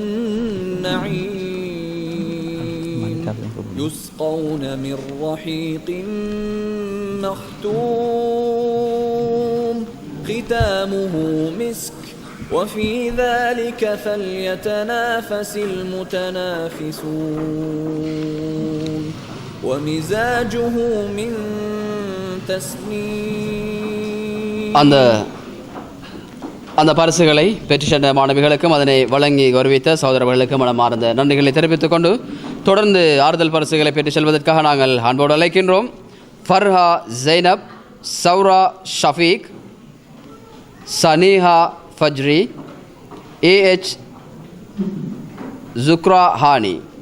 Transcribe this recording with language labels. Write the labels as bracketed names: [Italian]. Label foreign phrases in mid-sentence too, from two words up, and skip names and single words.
[Arabic] النعيم يسقون من رحيق مختوم ختامه مسك وفي ذلك فليتنافس المتنافسون ومزاجه من تسنيم. [Tamil] அந்த பரிசுகளை பெற்று சென்ற மாணவிகளுக்கும் அதனை வழங்கி கௌரவித்த சகோதரர்களுக்கும் மனமார்ந்த நன்றிகளை தெரிவித்துக் கொண்டு தொடர்ந்து ஆறுதல் பரிசுகளை பெற்று செல்வதற்காக நாங்கள் அன்போடு அழைக்கின்றோம். ஃபர்ஹா ஜைனப், சௌரா ஷஃபீக், சனீஹா ஃபஜ்ரி, AH ஜுக்ரா ஹானி.